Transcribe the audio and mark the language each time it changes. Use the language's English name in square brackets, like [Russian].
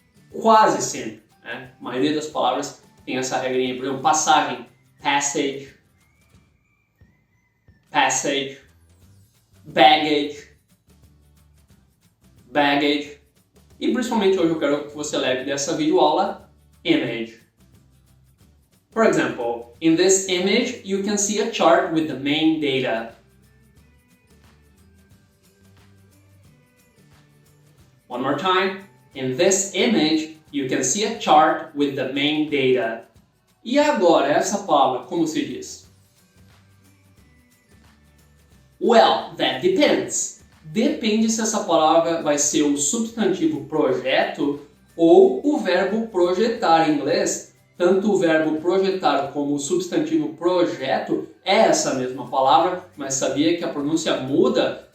[Portuguese] Quase sempre, né? A maioria das palavras tem essa regrinha. Por exemplo, passagem, passage, passage, baggage, baggage. E principalmente hoje eu quero que você leve dessa videoaula image. [English] For example, in this image you can see a chart with the main data. One more time. In this image you can see a chart with the main data. [Portuguese] E agora, essa palavra, como se diz? [English] Well, that depends. [Portuguese] Depende se essa palavra vai ser o substantivo projeto ou o verbo projetar. Em inglês, tanto o verbo projetar como o substantivo projeto é essa mesma palavra, mas sabia que a pronúncia muda?